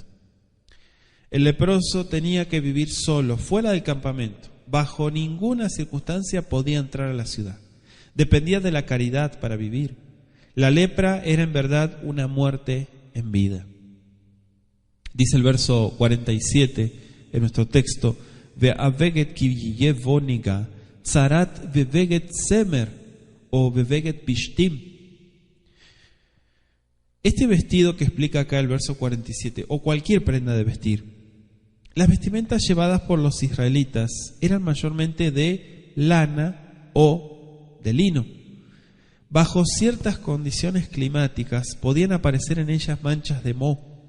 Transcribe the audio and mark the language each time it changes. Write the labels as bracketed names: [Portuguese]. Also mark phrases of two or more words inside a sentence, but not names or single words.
[Spanish] El leproso tenía que vivir solo, fuera del campamento. Bajo ninguna circunstancia podía entrar a la ciudad. Dependía de la caridad para vivir. La lepra era en verdad una muerte en vida. Dice el verso 47 en nuestro texto: [Hebrew] והבגד כי יהיה בו נגע צרעת בבגד צמר או בבגד פשתים. [Spanish] Este vestido que explica acá el verso 47, o cualquier prenda de vestir, las vestimentas llevadas por los israelitas eran mayormente de lana o de lino. Bajo ciertas condiciones climáticas podían aparecer en ellas manchas de moho.